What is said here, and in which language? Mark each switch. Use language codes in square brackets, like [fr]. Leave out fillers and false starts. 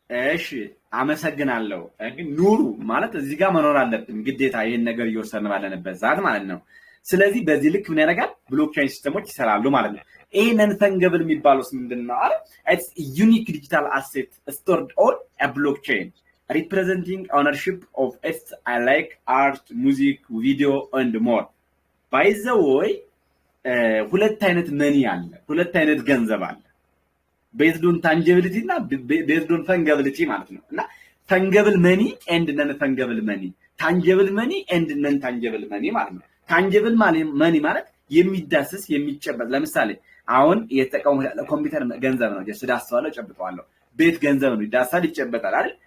[am] እሺ አመሰግናለሁ። ግን ኑሩ ማለት እዚህ ጋር መኖር አለብን ግዴታ ይሄን ነገር እየወሰድን ባለንበት ሰዓት ማለት ነው። ስለዚህ በዚህ ልክ ምን ያደርጋል ብሎክቼን ሲስተሞች ይሰራሉ ማለት ነው። ይሄ ነን ፈንገብል የሚባለው ምንድነው? [en] ኢትስ ዩኒክ ዲጂታል አሴት ስቶርድ ኦን አ ብሎክቼን representing ownership of its like art, music, video and more. By the way, [am] ሁለት አይነት መኒ አለ፣ ሁለት አይነት ገንዘብ አለ። [en] based on tangibility [am] እና [en] based on fungibility [am] ማለት ነው። እና [en] fungible money and non fungible money, tangible money [am] and non [en] tangible money [am] ማለት ነው። tangible money ማለት የሚዳሰስ የሚጨበጥ፣ ለምሳሌ አሁን የተጠቀሙ ኮምፒውተር ገንዘብ ነው፣ ጀስት ዳስዋለሁ ጨብጠዋለሁ። ቤት ገንዘብ ነው፣ ይዳሳል ይጨበጣል አይደል?